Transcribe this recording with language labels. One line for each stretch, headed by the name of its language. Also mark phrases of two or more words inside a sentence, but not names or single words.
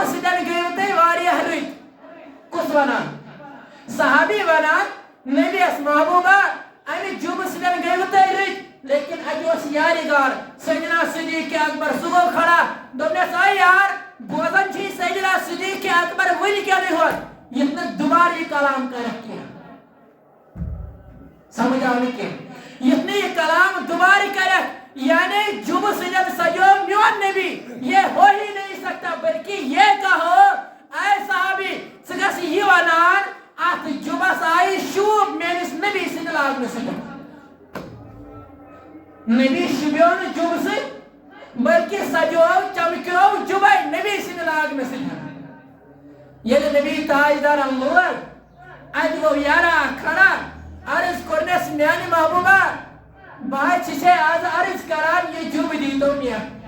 Kashmiri: سۭتۍ گٔیوٕ تۄہہِ واریاہ رٕتۍ کُس ونان صحابی ونان نبیس محبوبہ امہِ جُبہٕ سۭتۍ گٔیوٕ تۄہہِ رٕتۍ لیکن اتہِ اوس یارِ گار سیدنا صدیق اکبر سُہ گوٚو کھڑا دوٚپنس اے یار بوزان چھُے سیدنا صدیق اکبر وٕنکیٚنٕے ہوت یُتھ نہٕ دُبارٕ یہِ کلام کرکھ کینٛہہ سمجھ آو نہٕ کینٛہہ یُتھ نہٕ یہِ کلام دُبارٕ کرکھ یعنی جُبہٕ سۭتۍ سجو میون نبی
Urdu: یہ ہو ہی نہیں سکتا بلکہ یہ کہو
Kashmiri: اے صحابی ژٕ گژھ یہِ ونان اتھ جُبس آیہِ شوٗب میٲنِس نبی سٕنٛدِ لاگنہٕ سۭتۍ نبی شُبیو نہٕ جُبہٕ سۭتۍ بلکہ سجو چمکیو جُبے نبی سٕنٛدِ لاگنہٕ سۭتۍ ییٚلہِ نبی تاجدارن لوگ اتہِ گوٚو یارا اکھ کھڑا عرض کوٚرنس میانہِ محبوبہ بہٕ حظ چھِ ژےٚ آز عرض کران یہِ جُبہٕ دیٖتو مےٚ